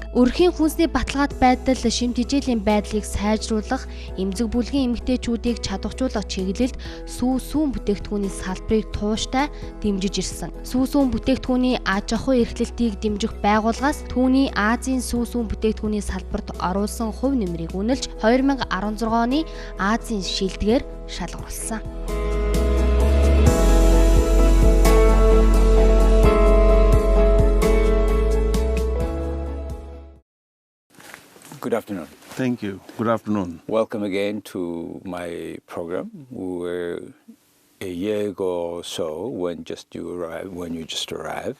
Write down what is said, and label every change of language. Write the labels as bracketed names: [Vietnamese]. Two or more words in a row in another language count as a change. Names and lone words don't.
[Mongolian] Өрхийн хүнсний баталгаат байдал, шимт хижээлийн байдлыг сайжруулах, эмзэг бүлгийн эмэгтэйчүүдийг чадваржуулах чиглэлд сүүн бүтээгдэхүүний салбарыг тууштай дэмжиж ирсэн. Сүүн бүтээгдэхүүний аж ахуй эрхлэлтийг дэмжих байгууллагаас түүний Азийн сүүн бүтээгдэхүүний салбарт оруулсан хувь нэмрийг үнэлж 2016 оны Азийн шилдгээр шалгаруулсан. [English] Good afternoon. Thank you. Good afternoon. Welcome again to my program. We were a year ago or so when you just arrived.